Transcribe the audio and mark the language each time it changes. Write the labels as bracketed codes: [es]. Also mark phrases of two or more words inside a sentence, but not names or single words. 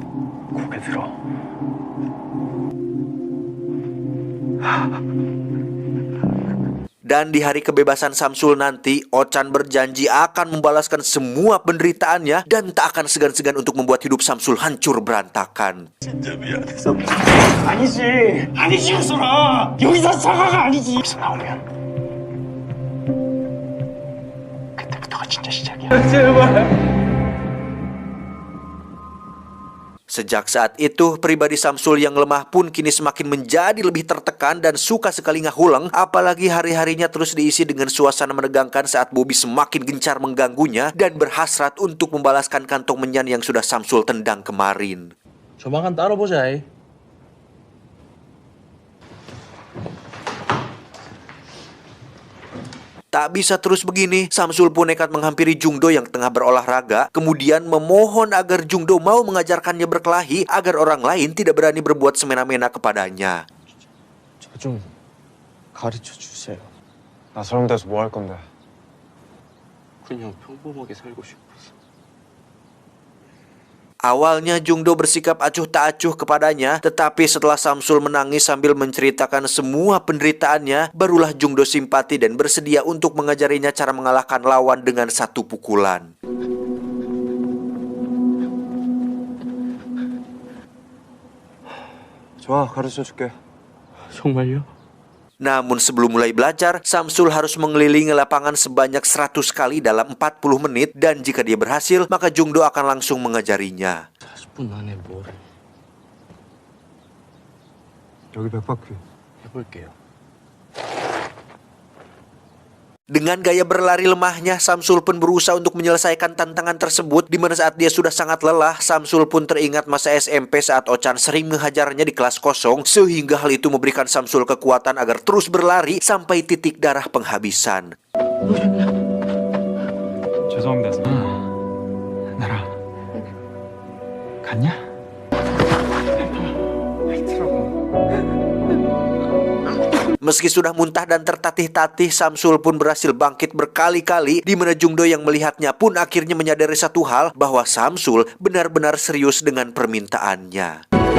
[ko] 고개 들어. [id] Dan di hari kebebasan Samsul nanti, Ochan berjanji akan membalaskan semua penderitaannya dan tak akan segan-segan untuk membuat hidup Samsul hancur berantakan. [ko] 아니지. 아니지, 현솔아. 여기서 사과가 아니지. 여기서 나오면 그때부터가 진짜 시작이야. 제발. [id] Sejak saat itu, pribadi Samsul yang lemah pun kini semakin menjadi lebih tertekan dan suka sekali ngahulang, apalagi hari-harinya terus diisi dengan suasana menegangkan saat Bobby semakin gencar mengganggunya dan berhasrat untuk membalaskan kantong menyan yang sudah Samsul tendang kemarin. [ko] 조만간 따라보자. [id] Tak bisa terus begini, Samsul pun nekat menghampiri Jung Do yang tengah berolahraga, kemudian memohon agar Jung Do mau mengajarkannya berkelahi agar orang lain tidak berani berbuat semena-mena kepadanya. [ko] 저 좀 가르쳐 주세요. 나 저런 데서 뭐 할 건데? 그냥 평범하게 살고 싶어서. [id] Awalnya Jung Do bersikap acuh tak acuh kepadanya, tetapi setelah Samsul menangis sambil menceritakan semua penderitaannya, barulah Jung Do simpati dan bersedia untuk mengajarinya cara mengalahkan lawan dengan satu pukulan. [ko] 좋아, 가르쳐 줄게. 정말요? [id] Namun sebelum mulai belajar, Samsul harus mengelilingi lapangan sebanyak 100 kali dalam 40 menit, dan jika dia berhasil, maka Jung Do akan langsung mengajarinya. [ko] 40분 안에 뭘 여기 100바퀴. 해볼게요. [id] Dengan gaya berlari lemahnya, Samsul pun berusaha untuk menyelesaikan tantangan tersebut, di mana saat dia sudah sangat lelah, Samsul pun teringat masa SMP saat Ochan sering menghajarnya di kelas kosong, sehingga hal itu memberikan Samsul kekuatan agar terus berlari sampai titik darah penghabisan. [ko] 죄송합니다. 나라 갔냐? [id] Meski sudah muntah dan tertatih-tatih, Samsul pun berhasil bangkit berkali-kali, di mana Jung Do yang melihatnya pun akhirnya menyadari satu hal, bahwa Samsul benar-benar serius dengan permintaannya.